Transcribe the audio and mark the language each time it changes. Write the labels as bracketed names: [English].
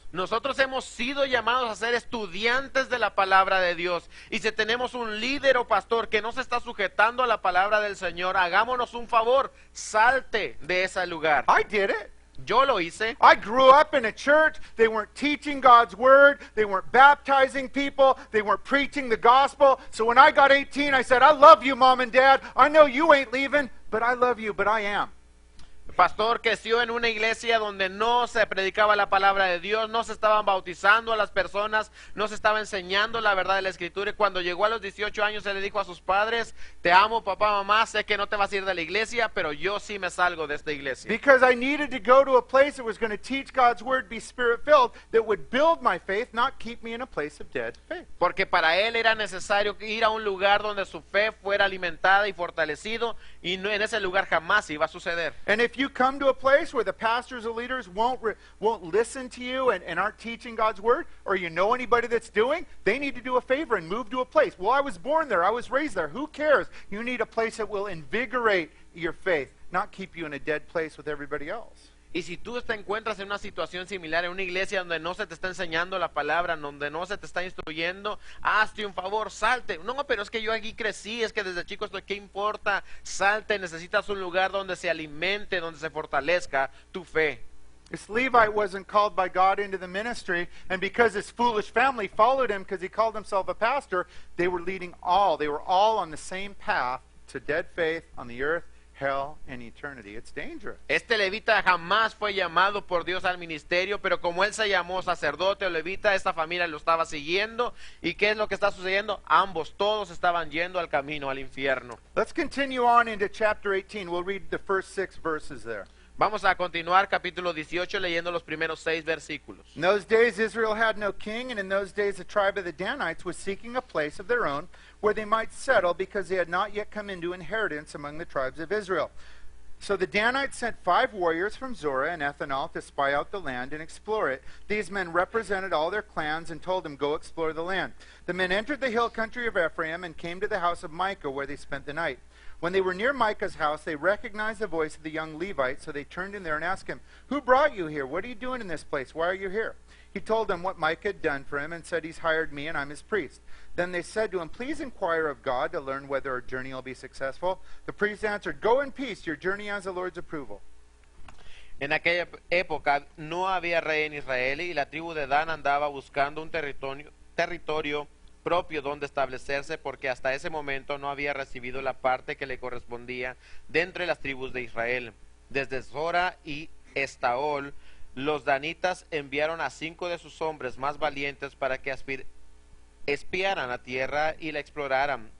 [Spanish] Nosotros hemos sido llamados a ser estudiantes de la palabra de Dios. Y si tenemos un líder o pastor que no se está sujetando a la palabra del Señor, hagámonos un favor, salte de ese lugar. [English] I did it. [Spanish] Yo lo hice. [English] I grew up in a church. They weren't teaching God's Word. They weren't baptizing people. They weren't preaching the gospel. So when I got 18, I said, I love you, Mom and Dad. I know you ain't leaving, but I love you, but I am. [Spanish] Pastor creció en una iglesia donde no se predicaba la palabra de Dios, no se estaban bautizando a las personas, no se estaba enseñando la verdad de la Escritura. Y cuando llegó a los 18 años, él le dijo a sus padres, te amo, papá, mamá, sé que no te vas a ir de la iglesia, pero yo sí me salgo de esta iglesia. [English] Because I needed to go to a place that was going to teach God's Word, be Spirit-filled, that would build my faith, not keep me in a place of dead faith. [Spanish] Porque para él era necesario ir a un lugar donde su fe fuera alimentada y fortalecido, y no, en ese lugar jamás iba a suceder. [English] And if you come to a place where the pastors or leaders won't listen to you and aren't teaching God's Word, or you know anybody that's doing, they need to do a favor and move to a place. Well, I was born there. I was raised there. Who cares? You need a place that will invigorate your faith, not keep you in a dead place with everybody else. [Spanish] Y si tú te encuentras en una situación similar, en una iglesia donde no se te está enseñando la palabra, donde no se te está instruyendo, hazte un favor, salte. No, pero es que yo aquí crecí, es que desde chico estoy, ¿qué importa? Salte, necesitas un lugar donde se alimente, donde se fortalezca tu fe. [English] This Levite wasn't called by God into the ministry, and because his foolish family followed him because he called himself a pastor, they were all on the same path to dead faith on the earth, hell, and eternity. It's dangerous. [Spanish] Este levita jamás fue llamado por Dios al ministerio, pero como él se llamó sacerdote o levita, esta familia lo estaba siguiendo. ¿Y qué es lo que está sucediendo? Todos estaban yendo al camino al infierno. [English] Let's continue on into chapter 18. We'll read the first 6 verses there. [Spanish] Vamos a continuar capítulo 18 leyendo los primeros 6 versículos. [English] In those days Israel had no king, and in those days the tribe of the Danites was seeking a place of their own where they might settle, because they had not yet come into inheritance among the tribes of Israel. So the Danites sent 5 warriors from Zorah and Ethanael to spy out the land and explore it. These men represented all their clans and told them, go explore the land. The men entered the hill country of Ephraim and came to the house of Micah, where they spent the night. When they were near Micah's house, they recognized the voice of the young Levite, so they turned in there and asked him, who brought you here? What are you doing in this place? Why are you here? He told them what Micah had done for him and said, he's hired me and I'm his priest. Then they said to him, please inquire of God to learn whether our journey will be successful. The priest answered, go in peace, your journey has the Lord's approval. [Spanish] En aquella época no había rey en Israel y la tribu de Dan andaba buscando un territorio propio donde establecerse, porque hasta ese momento no había recibido la parte que le correspondía de entre las tribus de Israel. Desde Zorah y Estaol, los danitas enviaron a 5 de sus hombres más valientes para que espiaran la tierra y la exploraran.